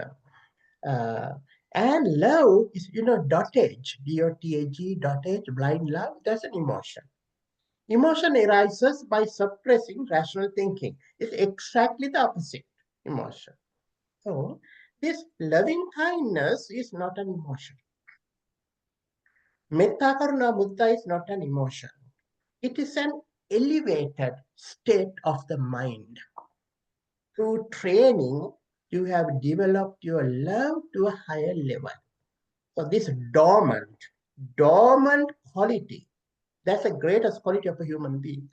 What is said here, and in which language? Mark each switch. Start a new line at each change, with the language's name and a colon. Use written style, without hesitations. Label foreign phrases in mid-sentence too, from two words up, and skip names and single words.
English: Uh, and love is, dotage, D-O-T-A-G, dotage, blind love, that's an emotion. Emotion arises by suppressing rational thinking. It's exactly the opposite emotion. So, this loving kindness is not an emotion.
Pali: Metta karuna mudita
English: is not an emotion. It is an elevated state of the mind. Through training, you have developed your love to a higher level. So this dormant quality, that's the greatest quality of a human being.